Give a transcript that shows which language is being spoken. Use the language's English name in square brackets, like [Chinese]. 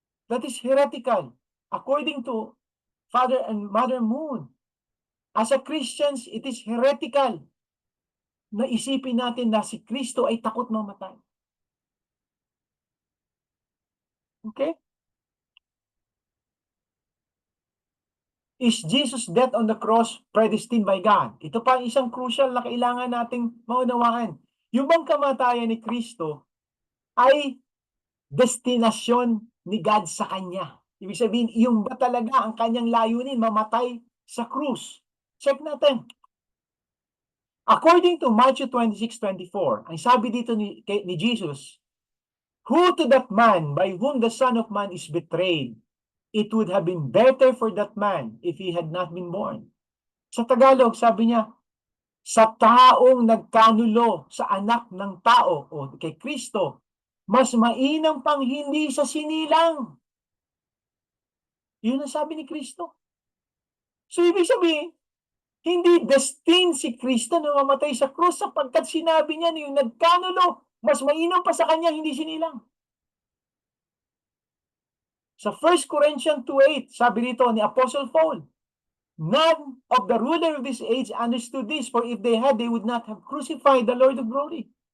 [English] That is heretical. According to Father and Mother Moon, as a Christians, it is heretical [Filipino] na isipin natin na si Kristo ay takot mamatay. [English] Okay? Is Jesus' death on the cross predestined by God? [Filipino] Ito pa ang isang crucial na kailangan nating maunawaan. Yung bang kamatayan ni Kristo ay destinasyon ni God sa Kanya. Ibig sabihin, yung ba talaga ang Kanyang layunin, mamatay sa krus? Check natin. [English] According to Matthew 26:24, [Filipino] ang sabi dito ni Jesus, [English] who to that man by whom the Son of Man is betrayed, it would have been better for that man if he had not been born. [Filipino] Sa Tagalog, sabi niya, sa taong nagkanulo sa anak ng tao o kay Kristo, mas mainam pang hindi sa sinilang. Yun ang sabi ni Kristo. So, ibig sabihin, hindi destined si Kristo na mamatay sa krus sapagkat sinabi niya na yung nagkanulo, mas mainam pa sa kanya, hindi sinilang. [English] Sa 1 Corinthians 2:8, [Filipino] sabi dito ni Apostle Paul, [English] none of the ruler of this age understood this, for if they had, they would not have crucified the Lord of glory.